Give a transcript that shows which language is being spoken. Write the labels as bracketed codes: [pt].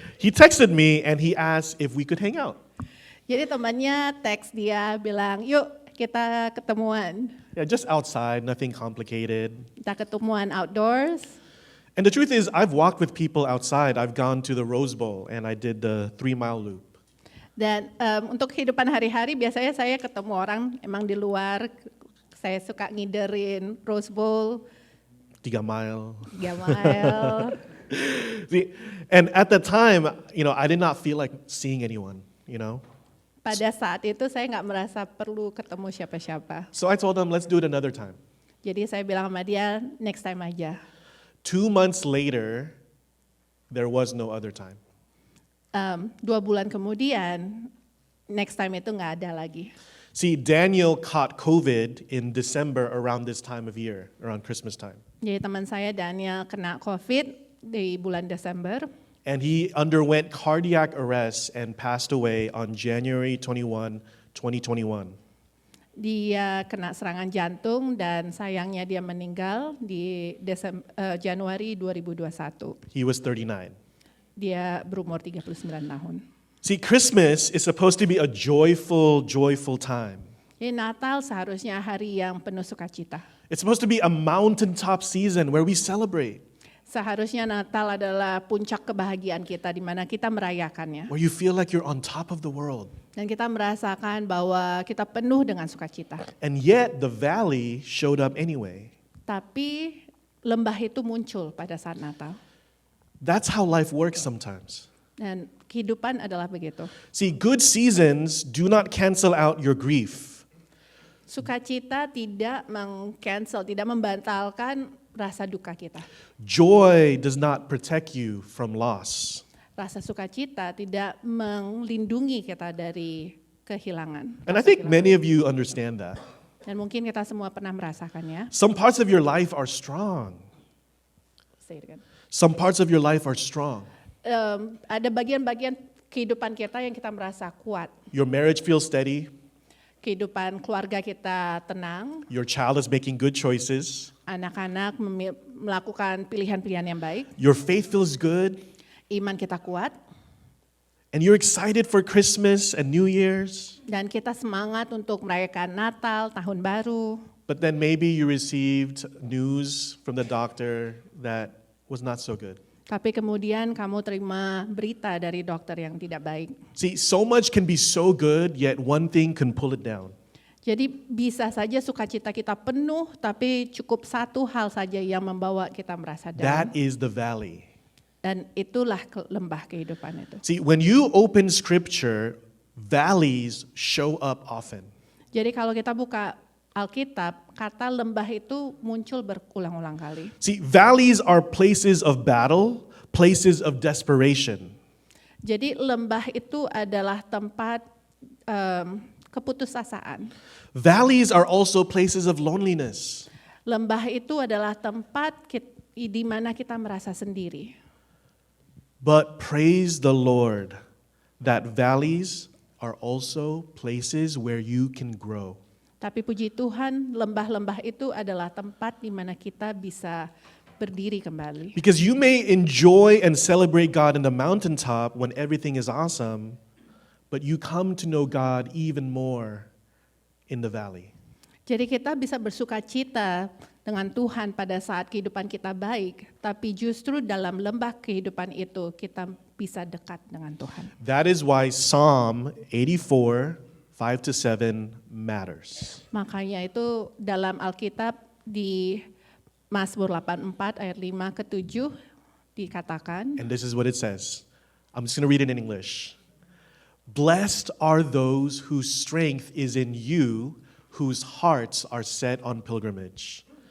[en] He texted me and he asked if we could hang out. [id] Jadi temannya teks dia bilang, yuk kita ketemuan. [en] Yeah, just outside, nothing complicated. [id] Kita ketemuan [en] outdoors. And the truth is, I've walked with people outside. I've gone to the Rose Bowl and I did the 3-mile loop. [id] Dan untuk kehidupan hari-hari biasanya saya ketemu orang emang di luar. Saya suka ngiderin Rose Bowl, [en] 3 mile. 3 mile. See, and at the time, I did not feel like seeing anyone, [id] Pada saat itu saya nggak merasa perlu ketemu siapa-siapa. [en] So I told them, let's do it another time. [id] Jadi saya bilang sama dia, [en] next time [id] aja. [en] 2 months later, there was no other time. [id] 2 bulan kemudian, [en] next time [id] itu nggak ada lagi. [en] See, Daniel caught COVID in December around this time of year, around Christmas time. [id] Jadi teman saya Daniel kena COVID di bulan Desember. [en] And he underwent cardiac arrest and passed away on January 21, 2021. [id] Dia kena serangan jantung dan sayangnya dia meninggal di Januari 2021. [en] He was 39. [id] Dia berumur 39 tahun. [en] See, Christmas is supposed to be a joyful, joyful time. [id] Jadi Natal seharusnya hari yang penuh sukacita. [en] It's supposed to be a mountaintop season where we celebrate, [id] Seharusnya Natal adalah puncak kebahagiaan kita di mana kita merayakannya. [en] where you feel like you're on top of the world. [id] Dan kita merasakan bahwa kita penuh dengan sukacita. [en] And yet the valley showed up anyway. [id] Tapi lembah itu muncul pada saat Natal. [en] That's how life works sometimes. [id] Dan kehidupan adalah begitu. [en] See, good seasons do not cancel out your grief. [id] Sukacita tidak meng-cancel, tidak membatalkan rasa duka kita. [en] Joy does not protect you from loss. [id] Rasa sukacita tidak melindungi kita dari kehilangan. [en] And I think many of you understand that. [id] Dan mungkin kita semua pernah merasakannya. [en] Some parts of your life are strong. Say it again. Some parts of your life are strong. [id] Ada bagian-bagian kehidupan kita yang kita merasa kuat. [en] Your marriage feels steady. [id] Kehidupan keluarga kita tenang. [en] Your child is making good choices. [id] Anak-anak melakukan pilihan-pilihan yang baik. [en] Your faith feels good. [id] Iman kita kuat. [en] And you're excited for Christmas and New Year's. [id] Dan kita semangat untuk merayakan Natal, Tahun Baru. [en] But then maybe you received news from the doctor that was not so good. [id] Tapi kemudian kamu terima berita dari dokter yang tidak baik. [en] See, so much can be so good, yet one thing can pull it down. [id] Jadi bisa saja sukacita kita penuh, tapi cukup satu hal saja yang membawa kita merasa [en] That is the valley. [id] Dan itulah lembah kehidupan itu. [en] See, when you open scripture, valleys show up often. [id] Jadi kalau kita buka Alkitab, kata lembah itu muncul berulang-ulang kali. [en] See, valleys are places of battle, places of desperation. [id] Jadi lembah itu adalah tempat keputusasaan. [en] Valleys are also places of loneliness. [id] Lembah itu adalah tempat di mana kita merasa sendiri. [en] But praise the Lord that valleys are also places where you can grow. [id] Tapi puji Tuhan, lembah-lembah itu adalah tempat di mana kita bisa berdiri kembali. [en] Because you may enjoy and celebrate God in the mountaintop when everything is awesome, but you come to know God even more in the valley. [id] Jadi kita bisa bersuka cita dengan Tuhan pada saat kehidupan kita baik, tapi justru dalam lembah kehidupan itu kita bisa dekat dengan Tuhan. [en] That is why Psalm 84, 5-7 matters. [id] Makanya itu dalam Alkitab di Mazmur 84 ayat 5 ke 7 dikatakan, [en] And this is what it says. I'm just going to read it in English. Blessed are those whose strength is in you, whose hearts are set on pilgrimage.